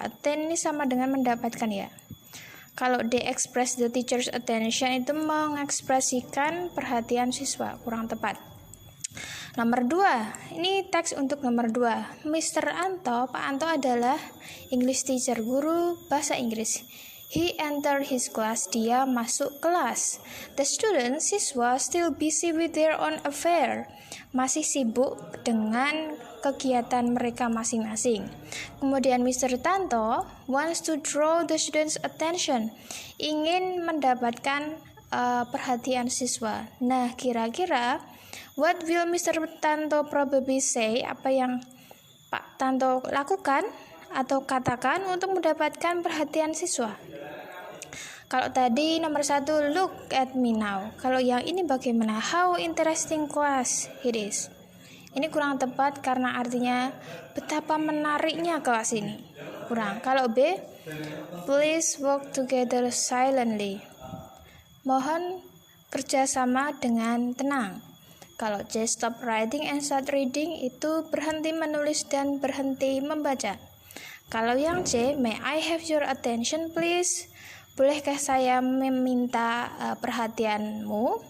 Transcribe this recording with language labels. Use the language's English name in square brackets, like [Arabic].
[Indonesian] Attain ini sama dengan mendapatkan ya. Kalau D, [English] express the teacher's attention, [Indonesian] itu mengekspresikan perhatian siswa. Kurang tepat. Nomor 2, ini teks untuk nomor 2. Mr. Anto, Pak Anto adalah English teacher, guru bahasa Inggris. [English] He entered his class, [Indonesian] dia masuk kelas. [English] The students, siswa, still busy with their own affair, [Indonesian] masih sibuk dengan kegiatan mereka masing-masing. Kemudian [English] Mr. Tanto wants to draw the students' attention, [Indonesian] ingin mendapatkan perhatian siswa. Nah, kira-kira [English] what will Mr. Tanto probably say? [Indonesian] Apa yang Pak Tanto lakukan atau katakan untuk mendapatkan perhatian siswa? Kalau tadi nomor 1, [English] look at me now. [Indonesian] Kalau yang ini bagaimana? [English] How interesting class it is. [Indonesian] Ini kurang tepat karena artinya betapa menariknya kelas ini. Kurang. [English] Kalau B, please walk together silently. [Indonesian] Mohon kerjasama dengan tenang. Kalau C, [English] stop writing and start reading, [Indonesian] itu berhenti menulis dan berhenti membaca. [English] Kalau yang C, may I have your attention please? [Indonesian] Bolehkah saya meminta perhatianmu?